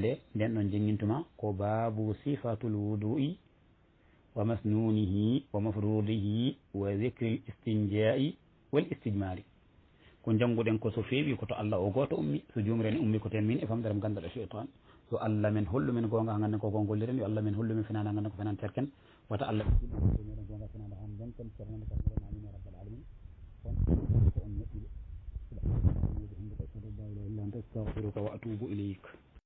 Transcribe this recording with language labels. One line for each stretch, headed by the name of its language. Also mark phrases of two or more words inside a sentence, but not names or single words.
Fula: nde nden ɗon jenguintuma ko
Arabic: باب صفة الوضوء ومسنونه ومفروضه وذكر الاستنجاء والاستجمار
Fula: ko jannguɗen ko so feewi koto Allah o goto ummi so jumren ummi ko ten min e famdere mo ganduɗa cheytan yo Allah men hollu men gonga ha ganden ko gongolliren yo Allah men hollu men finana ganden ko fenan terken wata Allah meɗen gonga finana han jonken ceernande kam
Arabic: آمين يا رب العالمين
Fula: on ko on moƴƴude
Arabic: سبحان الله وبحمده أشهد أن لا إله إلا أنت أستغفرك وأتوب إليك